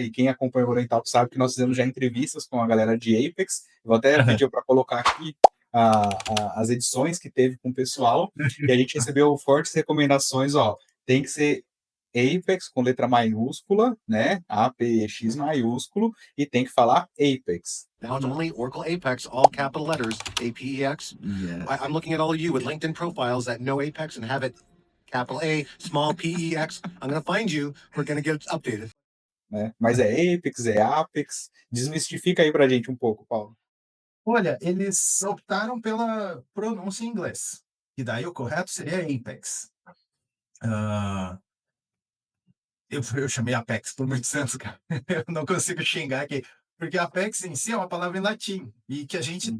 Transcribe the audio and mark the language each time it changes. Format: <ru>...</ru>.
<pt>E quem acompanha o Golden Talks sabe que nós fizemos já entrevistas com a galera de Apex. Vou até pedir para colocar aqui as edições que teve com o pessoal, e a gente recebeu fortes recomendações, ó, tem que ser Apex com letra maiúscula, né? APEX maiúsculo, e tem que falar Apex.</pt> <en>Now it's only Oracle Apex, all capital letters, APEX. Yes. I'm looking at all of you with LinkedIn profiles that know Apex and have it capital A, small PEX. I'm going to find you. We're going to get it updated.</en> <pt>Né? Mas é Apex, é Apex. Desmistifica aí pra gente um pouco, Paulo. olha, eles optaram pela pronúncia em inglês. E daí o correto seria Apex. Ah, eu chamei Apex por muitos anos, cara. Eu não consigo xingar aqui. Porque Apex em si é uma palavra em latim. E que a gente.</pt>